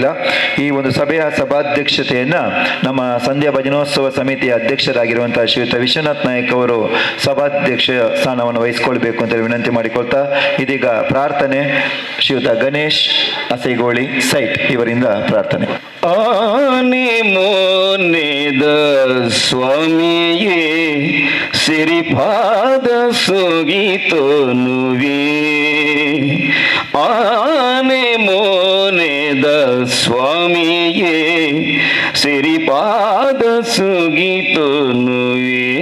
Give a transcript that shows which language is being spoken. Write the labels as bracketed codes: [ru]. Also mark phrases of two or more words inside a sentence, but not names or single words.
[kn] ಈ ಒಂದು ಸಭೆಯ ಸಭಾಧ್ಯಕ್ಷತೆಯನ್ನ ನಮ್ಮ ಸಂಧ್ಯಾ ಭಜನೋತ್ಸವ ಸಮಿತಿಯ ಅಧ್ಯಕ್ಷರಾಗಿರುವಂತಹ ಶ್ರೀಯುತ ವಿಶ್ವನಾಥ್ ನಾಯಕ್ ಅವರು ಸಭಾಧ್ಯಕ್ಷ ಸ್ಥಾನವನ್ನು ವಹಿಸಿಕೊಳ್ಬೇಕು ಅಂತ ವಿನಂತಿ ಮಾಡಿಕೊಳ್ತಾ, ಇದೀಗ ಪ್ರಾರ್ಥನೆ ಶ್ರೀಯುತ ಗಣೇಶ್ ಅಸೈಗೋಳಿ ಸೈಟ್ ಇವರಿಂದ ಪ್ರಾರ್ಥನೆ. [tcy] ಆನೆ ಮೋನೆದ ಸ್ವಾಮಿಯೇ ಸಿರಿಪಾದ ಸೋಗಿತೋನುವೇ, ಆನೆ ಮೋನೆದ ಸ್ವಾಮಿಯೇ ಸಿರಿಪಾದ ಸೋಗಿತೋನುವೇ,